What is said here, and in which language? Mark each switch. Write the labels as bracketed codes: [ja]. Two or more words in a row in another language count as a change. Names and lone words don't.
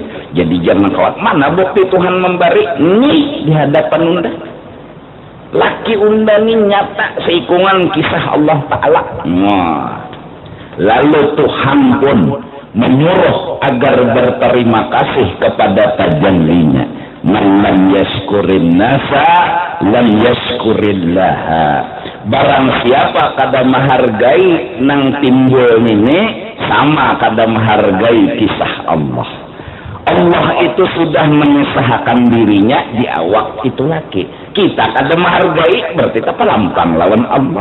[bjn] Jadi jangan khawatir, mana bukti Tuhan memberi? Nih di hadapan unda. Laki unda ini nyata seikungan kisah Allah Ta'ala. Lalu Tuhan pun menyuruh agar berterima kasih kepada tajallinya. [ar] من لم يشكر الناس لم يشكر الله. [bjn] Barang siapa kada menghargai nang timbul ini, sama kada menghargai kisah Allah. Allah itu sudah mengusahakan dirinya di awak itu laki. Kita kada menghargai, berarti kita pelampang lawan Allah.